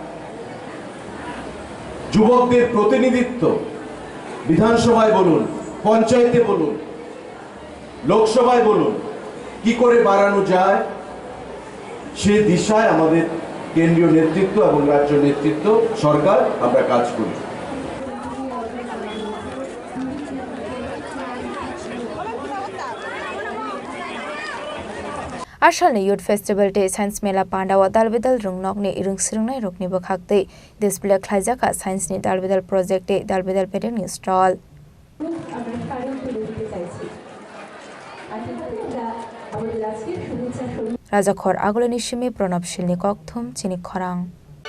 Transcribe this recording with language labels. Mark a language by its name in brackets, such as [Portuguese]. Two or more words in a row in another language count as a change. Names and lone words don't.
[Bangla] যুবকদের প্রতিনিধিত্ব বিধানসভায় বলুন পঞ্চায়েতে বলুন লোকসভায় বলুন কি করে বাড়ানো যায় সেই দিশায় আমাদের কেন্দ্রীয় নেতৃত্ব এবং রাজ্য নেতৃত্ব সরকার আমরা কাজ করি [Kok Borok] Ashalni [English] Youth Festival Day Science [Kok Borok] Mela Pandawa Dalbidal Rungnokni Irungsirungnai Rukni Bokhakte Display Khlaijaka Science Ni Dalbidal [English] Project Day [Kok Borok] Dalbidal Pedeni Stall Raja Khor Agolani Shimi Pranab Shilni Kokthum Chini Khorang